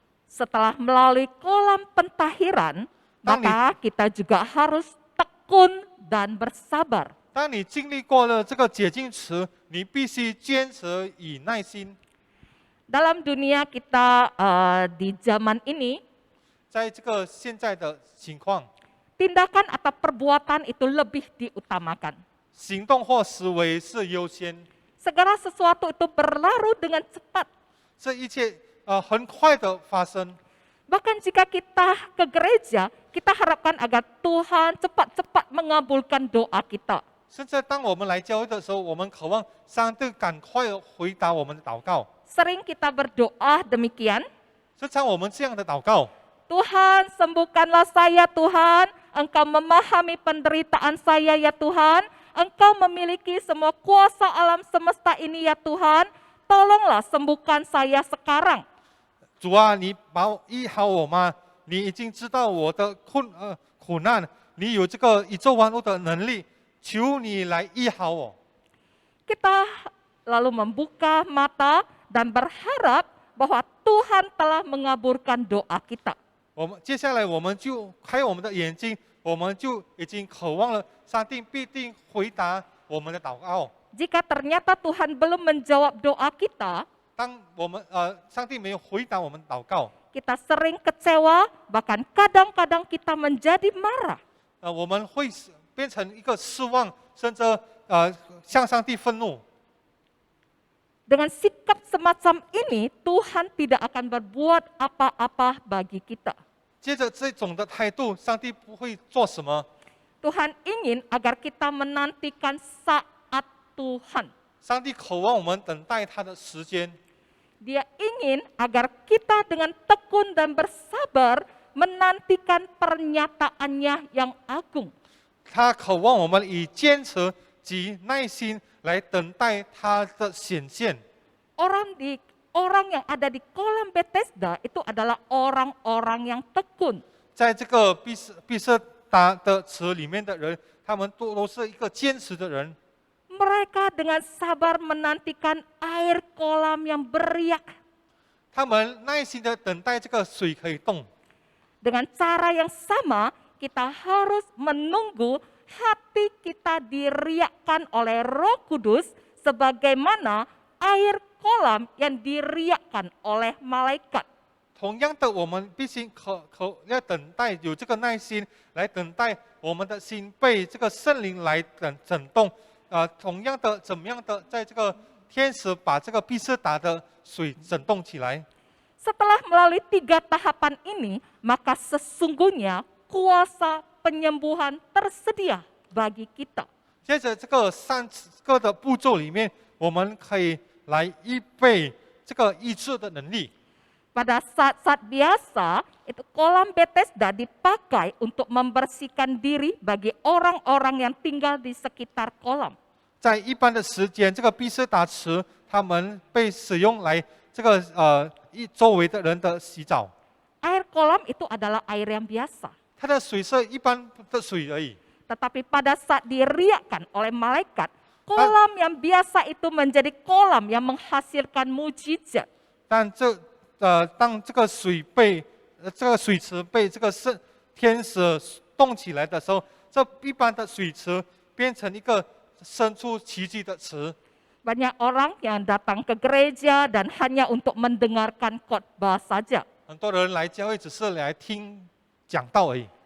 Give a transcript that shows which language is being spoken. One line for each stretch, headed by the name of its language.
Indonesian: Setelah melalui kolam pentahiran, Tang maka kita juga harus tekun dan bersabar.
Chinese: 当你经历过了这个解禁池，你必须坚持以耐心。
Indonesian: Dalam dunia kita di zaman ini,
Chinese: 在这个现在的情况，
Indonesian: tindakan atau perbuatan itu lebih diutamakan.
Chinese: 行动或思维是优先，
Indonesian: Segala sesuatu itu berlalu dengan cepat.
Chinese: 这一切很快的发生。
Indonesian: Bahkan jika kita ke gereja, kita harapkan agar Tuhan cepat-cepat mengabulkan doa kita.
Chinese: 甚至当我们来教会的时候，我们渴望上帝赶快地回答我们的祷告。
Indonesian: Sering kita berdoa demikian,
Chinese: 时常我们这样的祷告，
Indonesian: Tuhan sembuhkanlah saya Tuhan, Engkau memahami penderitaan saya ya Tuhan, Engkau memiliki semua kuasa alam semesta ini ya Tuhan, tolonglah sembuhkan saya sekarang.
Chinese: 主啊，你把我医好我吗？你已经知道我的苦难，你有这个宇宙万物的能力，求你来医好我。
Indonesian: Kita lalu membuka mata dan berharap bahwa Tuhan telah mengaburkan doa kita.
Chinese: 接下来我们就开我们的眼睛，我们就已经渴望了，上帝必定回答我们的祷告。
Indonesian: Jika ternyata Tuhan belum menjawab doa kita,
Chinese: 当我们上帝没有回答我们祷告，
Indonesian: kita sering kecewa, bahkan kadang-kadang kita menjadi marah.
Chinese: 我们会变成一个失望，甚至向上帝愤怒。
Indonesian: Dengan sikap semacam ini, Tuhan tidak akan berbuat apa-apa bagi kita.
Chinese: 接着这种的态度，上帝不会做什么。
Indonesian: Tuhan ingin agar kita menantikan saat Tuhan.
Chinese: 上帝渴望我们等待他的时间，
Indonesian: Dia ingin agar kita dengan tekun dan bersabar menantikan pernyataannya yang agung.
Chinese: 他渴望我们以坚持及耐心来等待他的显现。
Indonesian: Orang yang ada di kolam Bethesda itu adalah orang-orang yang tekun.
Chinese: 在这个毕士达的池里面的人，他们都是一个坚持的人。
Indonesian: Mereka dengan sabar menantikan air kolam yang beriak.
Chinese: 他们耐心的等待这个水可以动。
Indonesian: Dengan cara yang sama, kita harus menunggu hati kita diriakkan oleh Roh Kudus sebagaimana air kolam yang diriakkan oleh malaikat.
Chinese: 同样的，我们必须要等待，有这个耐心来等待我们的心被这个圣灵来震动。同样的，怎么样的，在这个天使把这个毕士达的水震动起来。
Indonesian: Setelah melalui 3 tahapan ini, maka sesungguhnya kuasa penyembuhan tersedia bagi kita.
Chinese: 接着这个3个的步骤里面，我们可以来预备这个医治的能力。
Indonesian: Pada saat-saat biasa, itu kolam Bethesda dipakai untuk membersihkan diri bagi orang-orang yang tinggal di sekitar kolam.
Chinese: 在一般的时间，这个毕士达池他们被使用来这个周围的人的洗澡。
Indonesian: Air kolam itu adalah air yang biasa.
Chinese: 它的水是一般的水而已。
Indonesian: Tetapi pada saat diriakkan oleh malaikat, kolam yang biasa itu menjadi kolam yang menghasilkan mujizat.
Chinese: 但当这个水池被这个天使动起来的时候，这一般的水池变成一个生出奇迹的池。
Indonesian: Banyak orang yang datang ke gereja dan hanya untuk mendengarkan khotbah saja.
Chinese: 很多人来教会只是来听讲道而已。